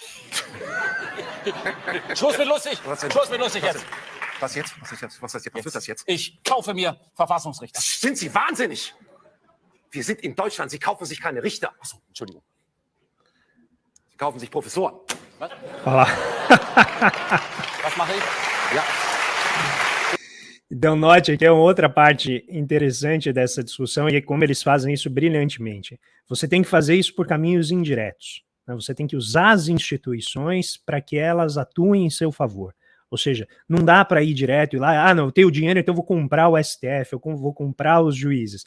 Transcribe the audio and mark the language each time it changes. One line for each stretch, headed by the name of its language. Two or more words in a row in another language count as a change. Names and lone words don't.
German: Schluss mit lustig! Schluss mit lustig jetzt! Was jetzt? Was ist jetzt? Was ist das jetzt? Ich kaufe mir Verfassungsrichter. Sind Sie wahnsinnig? Wir sind in Deutschland. Sie kaufen sich keine Richter. Achso, Entschuldigung. Sie kaufen sich Professoren. Was?
Portuguese: Olha lá.
German: Was mache ich? Ja.
Portuguese: Então, note aqui uma outra parte interessante dessa discussão e como eles fazem isso brilhantemente. Você tem que fazer isso por caminhos indiretos, né? Você tem que usar as instituições para que elas atuem em seu favor. Ou seja, não dá para ir direto e lá, não, eu tenho dinheiro, então eu vou comprar o STF, eu vou comprar os juízes.